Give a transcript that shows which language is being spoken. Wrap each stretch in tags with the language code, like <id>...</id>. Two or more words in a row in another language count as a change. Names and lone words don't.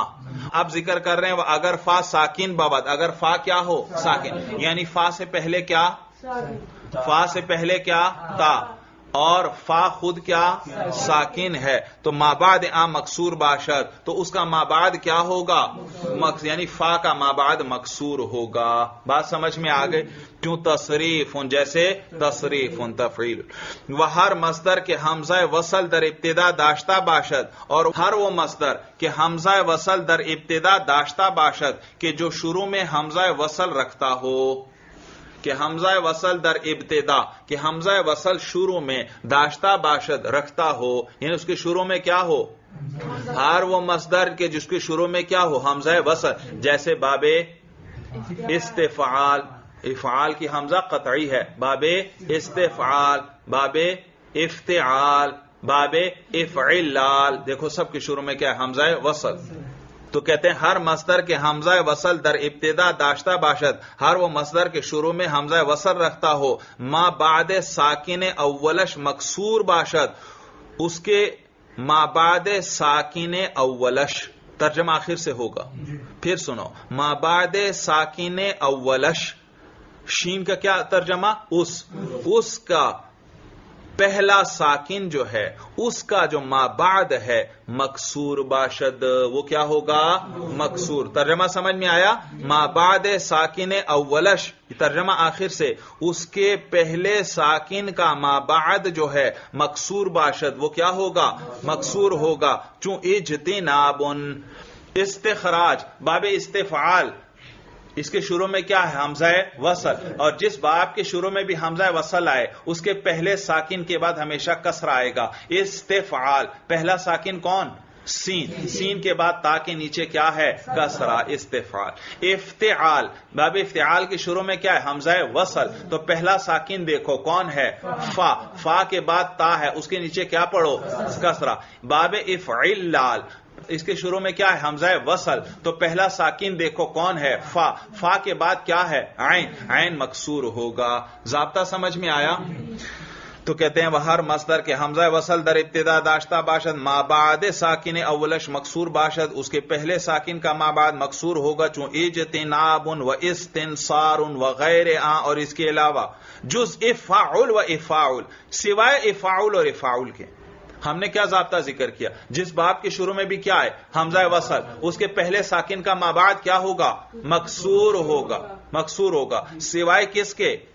<ur>اب ذکر کر رہے ہیں</ur> <fa>اگر فا ساکن بابد،</fa> <ur>اگر فا کیا ہو ساکن، یعنی فا سے پہلے کیا فا سے پہلے کیا تا اور فا خود کیا ساکن ہے، تو</ur> <fa>مابعد آ مکسور باشد،</fa> <ur>تو اس کا مابعد کیا ہوگا یعنی فا کا مابعد مکسور ہوگا. بات سمجھ میں آ گئی؟ کیوں؟ تصریف، جیسے تصریف تفعیل.</ur> <fa>وہ ہر مصدر کے حمزہ وصل در ابتدا داشتہ باشد،</fa> <ur>اور ہر وہ مصدر</ur> <fa>کہ حمزہ وصل در ابتدا داشتہ باشد</fa> <ur>کہ جو شروع میں حمزہ وصل رکھتا ہو.</ur> <fa>کہ حمزہ وصل در ابتدا،</fa> <ur>کہ حمزہ وصل شروع میں</ur> <fa>داشتہ باشد</fa> <ur>رکھتا ہو، یعنی اس کے شروع میں کیا ہو ہر وہ مصدر کے جس کے شروع میں کیا ہو حمزہ وصل. جیسے باب استفعال، افعال کی حمزہ قطعی ہے، باب استفعال، باب افتعال، باب افعلال، دیکھو سب کے شروع میں کیا ہے حمزہ وصل. تو کہتے ہیں</ur> <fa>ہر مصدر کے حمزہ وصل در ابتدا داشتہ باشد،</fa> <ur>ہر وہ مصدر کے شروع میں حمزہ وصل رکھتا ہو.</ur> <fa>ما بعد ساکن اولش مکسور باشد،</fa> <ur>اس کے</ur> <fa>ما بعد ساکن اولش</fa> <ur>ترجمہ آخر سے ہوگا. پھر سنو،</ur> <fa>ما بعد ساکن اولش،</fa> <ur>شین کا کیا ترجمہ؟ اس کا پہلا ساکن جو ہے اس کا جو ما بعد ہے</ur> <fa>مکسور باشد،</fa> <ur>وہ کیا ہوگا مکسور. ترجمہ سمجھ میں آیا؟</ur> <fa>ما بعد ساکن اولش</fa> <ur>ترجمہ آخر سے، اس کے پہلے ساکن کا ما بعد جو ہے</ur> <fa>مکسور باشد،</fa> <ur>وہ کیا ہوگا مکسور ہوگا.</ur> <fa>چون اجتناب،</fa> <ur>استخراج، باب استفعال، اس کے شروع میں کیا ہے حمزہ وصل، اور جس باب کے شروع میں بھی حمزہ وصل آئے اس کے پہلے ساکن کے بعد ہمیشہ کسرہ آئے گا. استفعال، پہلا ساکن کون؟ سین، سین کے بعد تا کے نیچے کیا ہے کسرہ، استفعال. افتعال، باب افتعال کے شروع میں کیا ہے حمزہ وصل، تو پہلا ساکن دیکھو کون ہے فا، فا کے بعد تا ہے اس کے نیچے کیا پڑھو کسرہ. باب افعلال، اس کے شروع میں کیا ہے حمزہ وصل، تو پہلا ساکن دیکھو کون ہے فا، فا کے بعد کیا ہے عین، عین مکسور ہوگا. ضابطہ سمجھ میں آیا؟ تو کہتے ہیں وہ</ur> <fa>ہر مصدر کے حمزہ وصل در ابتدا داشتہ باشد ما بعد ساکن اولش مکسور باشد،</fa> <ur>اس کے پہلے ساکن کا ما بعد مکسور ہوگا.</ur> <fa>چون اجتناب و استنصار و غیر</fa> <ur>اور اس کے علاوہ</ur> <fa>جز افعل و افعل،</fa> <ur>سوائے افعل اور افعل کے. ہم نے کیا ضابطہ ذکر کیا؟ جس باب کے شروع میں بھی کیا ہے حمزہ وصل، اس کے پہلے ساکن کا ما بعد کیا ہوگا مکسور ہوگا، مکسور ہوگا، سوائے کس کے؟</ur>